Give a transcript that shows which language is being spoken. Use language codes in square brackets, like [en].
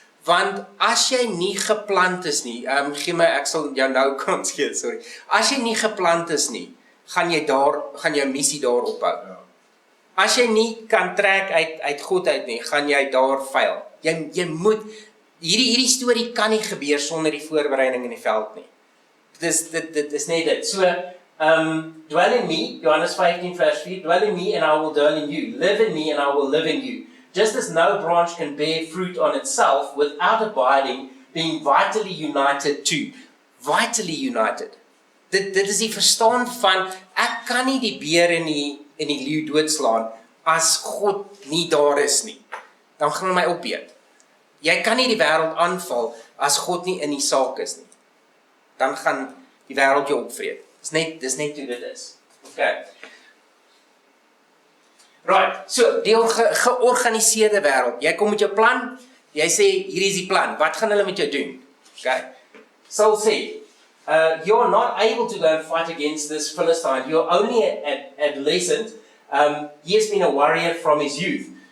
[af] Want as jy nie geplant is nie, ek sal jou nou kans gee, sorry. As jy nie geplant is nie, gaan jou missie daar ophou. Ja. As jy nie kan trek uit God uit nie, gaan jy daar fail. Jy moet hierdie storie kan nie gebeur sonder die voorbereiding in die veld nie. Dit is net dit. [en] So, dwell in me, Johannes 15 vers 4, dwell in me and I will dwell in you. Live in me and I will live in you. Just as no branch can bear fruit on itself without abiding, being vitally united to. Vitally united. [af] Dit is die verstaan van, ek kan nie die beer in die leeu doodslaan, as God nie daar is nie. Dan gaan hy my opeet. Jy kan nie die wêreld aanval, as God nie in die saak is nie. Dan gaan die wêreld jou opvreet. Dis net hoe dit is. Okay. Right, so, die georganiseerde wêreld. Jy kom met jou plan, jy sê, hier is die plan. Wat gaan hulle met jou doen? Okay. [en] Saul sê, you're not able to go and fight against this Philistine. You're only an adolescent. He has been a warrior from his youth.